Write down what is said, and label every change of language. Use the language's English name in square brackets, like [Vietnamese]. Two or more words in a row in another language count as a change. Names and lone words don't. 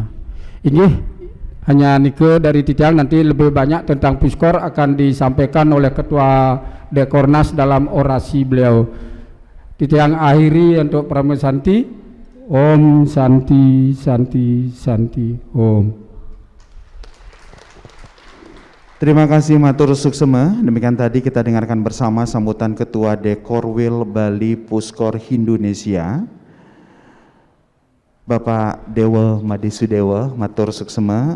[Indonesian] Ini hanya nike dari Titiang, nanti lebih banyak tentang Puskor akan disampaikan oleh Ketua Dekornas dalam orasi beliau. Titiang akhiri untuk Pramila Santi. [Sanskrit] Om Santi Santi Santi Om. [Indonesian] Terima kasih [Balinese] matur suksema. [Indonesian] Demikian tadi kita dengarkan bersama sambutan Ketua Dekorwil Bali Puskor Indonesia, Bapak Dewa Madisudewa, [Balinese] matur suksema.